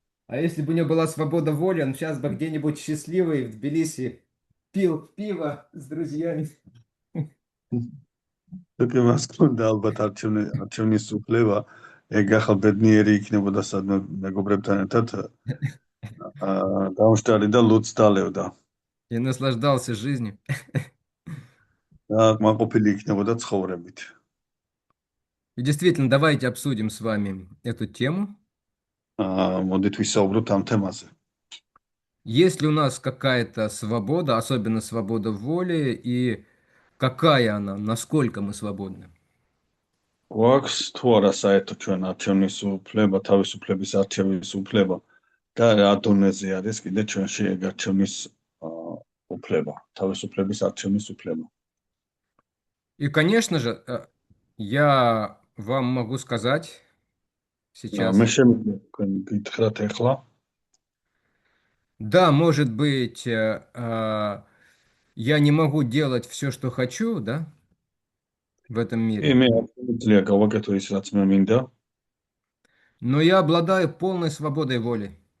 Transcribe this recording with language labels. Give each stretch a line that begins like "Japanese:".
Russian: А если бы у него была свобода воли, он сейчас бы где-нибудь счастливый в Тбилиси пил пиво с друзьями.
Georgian: თუკი მას ქონდა ალბათ არჩევნის უფლება, ეგ ახალ ბედნიერი იქნებოდა სადმე მეგობრებთან ერთად გამშტარი და ლუდს დალევდა.
Russian: И наслаждался жизнью.
Georgian: და კმაყოფილი იქნებოდა ცხოვრებით.
Russian: И действительно, давайте обсудим с вами эту тему.
Georgian: მოდით ვისაუბროთ ამ თემაზე.
Russian: Есть ли у нас какая-то свобода, особенно свобода воли, и какая она, насколько мы свободны?
Georgian: გვაქვს თუ არა საერთო ჩვენ არჩევნის უფლება, თავისუფლების არჩევის უფლება და რა დონეზე არის კიდე ჩვენში ეგ არჩევნის უფლება, თავისუფლების არჩევნის უფლება.
Russian: И, конечно же, я вам могу сказать сейчас,
Georgian: მე შემიძლია თქვენ გითხრათ ახლა,
Russian: да, может быть, я не могу делать все, что хочу, да, в этом мире,
Georgian: მე არ შემიძლია გავაკეთო ის რაც მე მინდა,
Russian: но я обладаю полной свободой воли.